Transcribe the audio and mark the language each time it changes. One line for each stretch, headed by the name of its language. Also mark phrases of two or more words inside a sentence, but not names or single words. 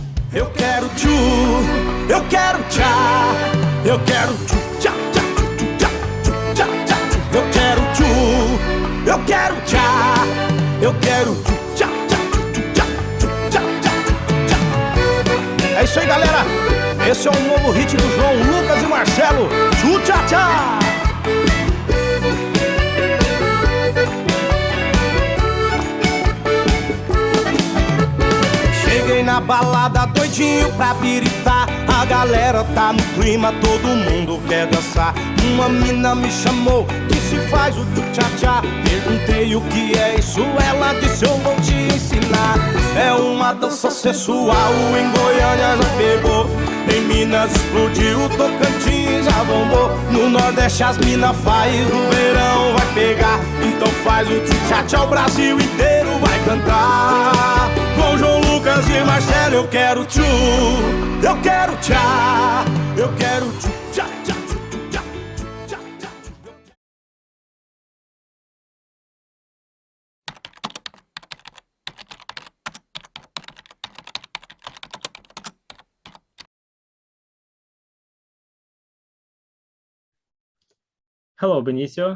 Portuguese: Eu quero tchu, eu quero tchá, eu quero tchu, tchá, tchá, tchu, tchá, tchu, tchá, tchá, tchu. Eu quero tchu, eu quero tchá, eu quero tchu, tchá, tchá, tchu, tchá, tchu, tchá, tchá, tchá. É isso aí, galera. Esse é um novo hit do João Lucas e Marcelo. Tchu, tchá, tchá. Cheguei na balada doidinho pra biritar. A galera tá no clima, todo mundo quer dançar. Uma mina me chamou, disse faz o tchu-tchá-tchá. Perguntei o que é isso, ela disse eu vou te ensinar. É uma dança sensual, em Goiânia já pegou. Em Minas explodiu, Tocantins já bombou. No Nordeste as minas faz, no verão vai pegar. Então faz o tchu-tchá-tchá, o Brasil inteiro vai cantar. Com João Lucas e Marcelo eu quero tchu, eu quero tchá, eu quero tchu, tchá, tchá, tchu, tchá, tchu, tchá, tchá, tchu.
English: Hello, Benicio.